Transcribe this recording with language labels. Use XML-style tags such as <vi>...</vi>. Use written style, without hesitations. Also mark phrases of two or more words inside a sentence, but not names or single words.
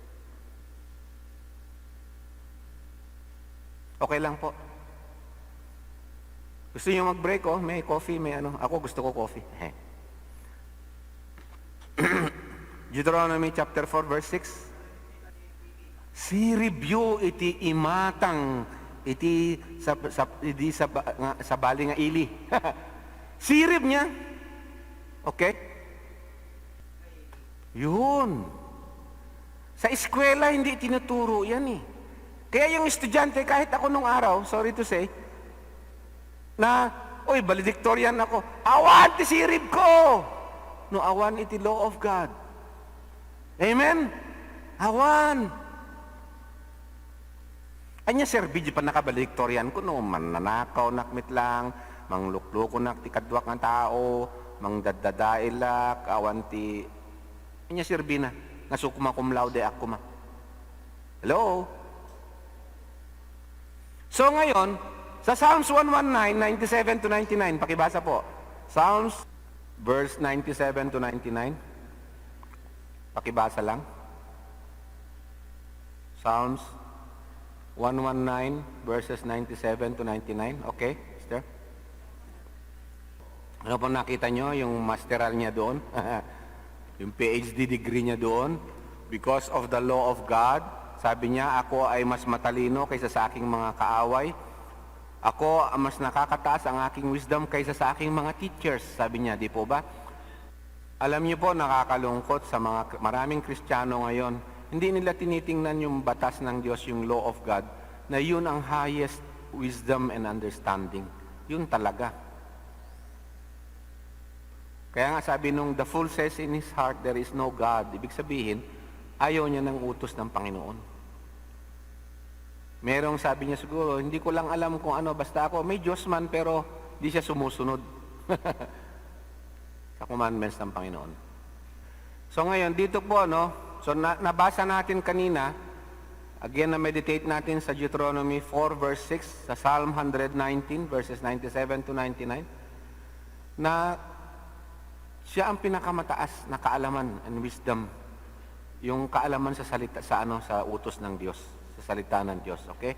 <tl>Okay lang po. Gusto niyo mag-break, may coffee, may ano. Ako gusto ko coffee.</tl> <en>Deuteronomy chapter 4, verse 6.</en> <ilo>Si review iti imatang iti sa bali nga ili. Sirib niya. Okay?</ilo> <tl>Yun. Sa eskwela, hindi tinuturo yan eh. Kaya yung estudyante, kahit ako nung araw,</tl> <en>sorry to say,</en> <tl>na, oy, valedictorian ako,</tl> <ilo>awan ti sirib ko! No, awan iti</ilo> <en>law of God. Amen?</en> <ilo>Awan. Anya serbi di pa nakabaliktorian ko no, mananakaw nakmit lang, manglukloko nak ti kadwak nga tao, mangdadadailak, awan ti... Anya serbi na, nasukuma cum laude ako ma.</ilo> <en>Hello?</en> <tl>So ngayon, sa Psalms 119, 97 to 99, pakibasa po.</tl> <en>Psalms, verse 97 to 99.</en> <tl>Pakibasa lang. Psalms 119 verses 97 to 99.</tl> <en>Okay, sister?</en> <tl>Ano po nakita nyo? Yung masteral niya doon. Yung</tl> <en>PhD degree</en> <tl>niya doon.</tl> <en>Because of the law of God,</en> <tl>sabi niya, ako ay mas matalino kaysa sa aking mga kaaway. Ako mas nakakataas ang aking wisdom kaysa sa aking mga teachers. Sabi niya, di po ba? Alam niyo po, nakakalungkot sa mga maraming Kristiyano ngayon, hindi nila tinitingnan yung batas ng Diyos, yung</tl> <en>law of God,</en> <tl>na yun ang</tl> <en>highest wisdom and understanding.</en> <tl>Yun talaga. Kaya nga sabi nung</tl> <en>the fool says in his heart, there is no God.</en> <tl>Ibig sabihin, ayaw niya ng utos ng Panginoon. Merong sabi niya siguro, hindi ko lang alam kung ano, basta ako, may Diyos man, pero di siya sumusunod sa commandments ng Panginoon. So ngayon, dito po, no, so nabasa natin kanina, again na-meditate natin sa Deuteronomy 4 verse 6, sa Psalm 119 verses 97 to 99, na siya ang pinakamataas na kaalaman and wisdom, yung kaalaman sa salita, sa utos ng Diyos, sa salita ng Diyos, okay?</tl>